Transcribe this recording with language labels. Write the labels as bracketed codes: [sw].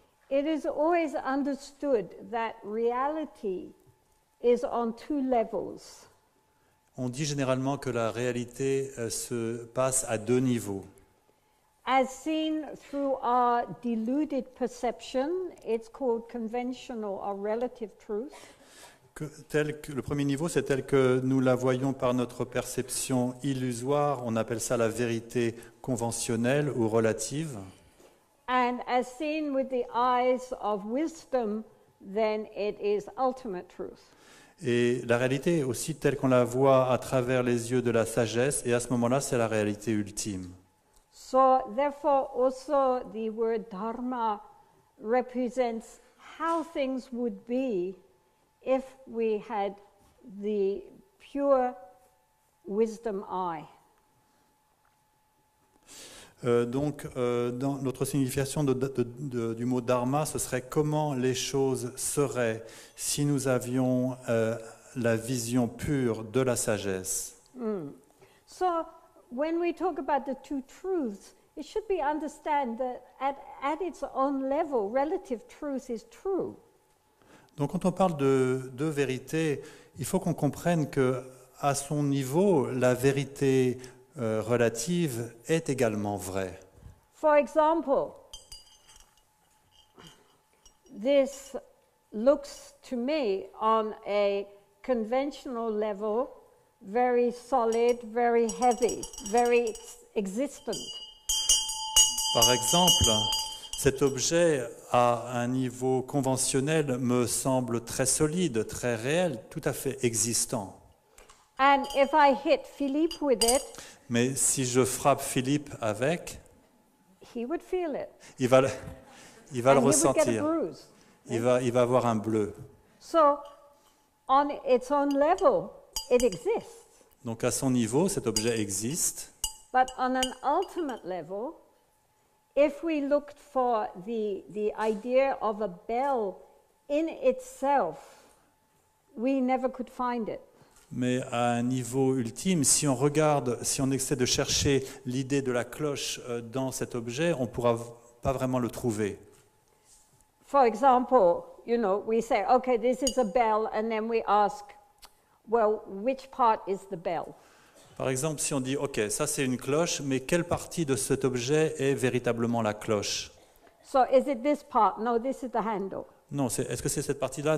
[en] It is always understood that reality is on two levels. [fr] On dit généralement que la réalité se passe à deux niveaux. [en] As seen through our deluded perception, it's called conventional or relative truth. [fr] Le premier niveau, c'est tel que nous la voyons par notre perception illusoire. On appelle ça la vérité conventionnelle ou relative. [en] And as seen with the eyes of wisdom, then it is ultimate truth. [fr] Et la réalité aussi telle qu'on la voit à travers les yeux de la sagesse, et à ce moment-là, c'est la réalité ultime. [en] So, therefore, also the word dharma represents how things would be if we had the pure wisdom eye. [fr] Donc, dans notre signification du mot dharma, ce serait comment les choses seraient si nous avions la vision pure de la sagesse. [en] So, when we talk about the two truths, it should be understood that at its own level, relative truth is true. [fr] Donc, quand on parle de deux vérités, il faut qu'on comprenne que, à son niveau, la vérité relative est également vraie. [en] For example, this looks to me on a conventional level very solid, very heavy, very existent. [fr] Par exemple, cet objet à un niveau conventionnel me semble très solide, très réel, tout à fait existant. [en] And if I hit Philippe with it, [fr] Mais si je frappe Philippe avec, [en] he would feel it. [fr] il va le [en] And he would get a [fr] ressentir. [en] bruise. [fr] Il va avoir un bleu. [en] So, on its own level, it exists. [fr] Donc à son niveau, cet objet existe. [en] But on an ultimate level, if we looked for the idea of a bell in itself, we never could find it. [fr] Mais à un niveau ultime, si on regarde, si on essaie de chercher l'idée de la cloche dans cet objet, on ne pourra pas vraiment le trouver. [en] For example, we say, okay, this is a bell, and then we ask, well, which part is the bell? [fr] Par exemple, si on dit, OK, ça c'est une cloche, mais quelle partie de cet objet est véritablement la cloche? [en] So is it this part? No, this is the handle. [fr] Non, est-ce que c'est cette partie-là?